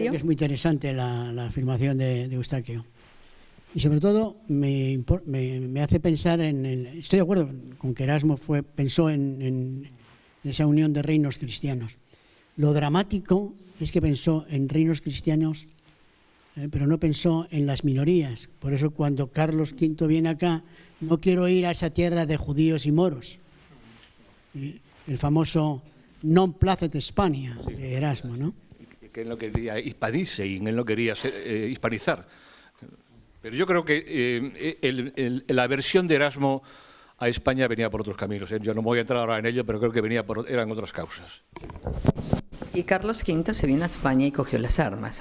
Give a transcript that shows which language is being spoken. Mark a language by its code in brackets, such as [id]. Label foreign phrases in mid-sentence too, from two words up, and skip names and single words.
[es] Creo que es muy interesante la afirmación de Eustaquio. Y sobre todo me hace pensar estoy de acuerdo con que Erasmo pensó en esa unión de reinos cristianos. Lo dramático es que pensó en reinos cristianos, pero no pensó en las minorías. Por eso cuando Carlos V viene acá, no quiero ir a esa tierra de judíos y moros. El famoso [la] non placet Hispania [es] de Erasmo, ¿no? Que él no quería hispanissein, él no quería hispanizar. Pero yo creo que la versión de Erasmo a España venía por otros caminos. Yo no voy a entrar ahora en ello, pero creo que eran otras causas. Y Carlos V se vino a España y cogió las armas.